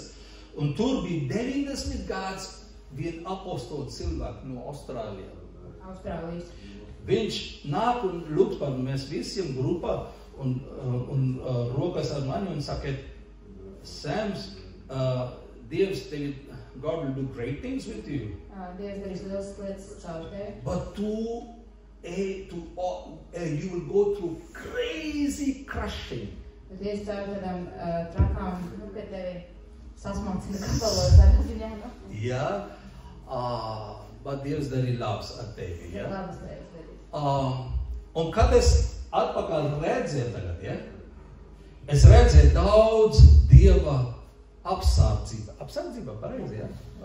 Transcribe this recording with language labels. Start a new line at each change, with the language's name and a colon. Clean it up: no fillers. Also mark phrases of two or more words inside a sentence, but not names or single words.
Latvian: Un tur bija 90 gads vien apostola cilvēku no Austrālijas. Viņš nāk un lūdz par mēs visiem grupā un rokas ar mani un saka, Sams, Dievs tevi,
English: God will do great things with you.
Latvian: Dievs darīs lielas lietas caur tevi.
English: But you will go through crazy crushing.
Latvian: Bet Dievs caur tādām trakām, ka tevi sasmalcina kabalos tādā ziņā. Jā, bet Dievs darīja labs ar tevi. Ja? Labas lietas darīs. Un kad es atpakaļ redzēju tagad, ja? Es redzēju daudz Dieva apsardzība, pareizi, ja?